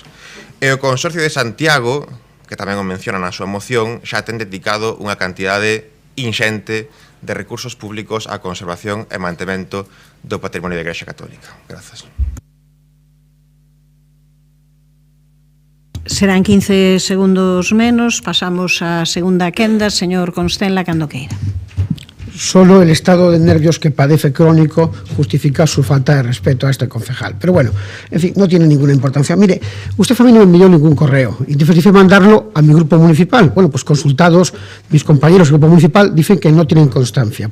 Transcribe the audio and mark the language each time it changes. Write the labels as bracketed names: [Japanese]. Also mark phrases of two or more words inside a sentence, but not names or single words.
[Galician] E o Consorcio de Santiago, que tamén o menciona na súa moción, xa ten dedicado unha cantidade inxente de recursos públicos á conservación e mantemento do patrimonio da Igrexa Católica. Grazas. Serán 15 segundos menos. Pasamos á segunda quenda. Señor Constenla, cando queira. [Spanish] Solo el estado de nervios que padece crónico justifica su falta de respeto a este concejal. Pero bueno, en fin, no tiene ninguna importancia. Mire, usted a mí no me envió ningún correo y dice mandarlo a mi grupo municipal. Bueno, pues consultados, mis compañeros del grupo municipal dicen que no tienen constancia.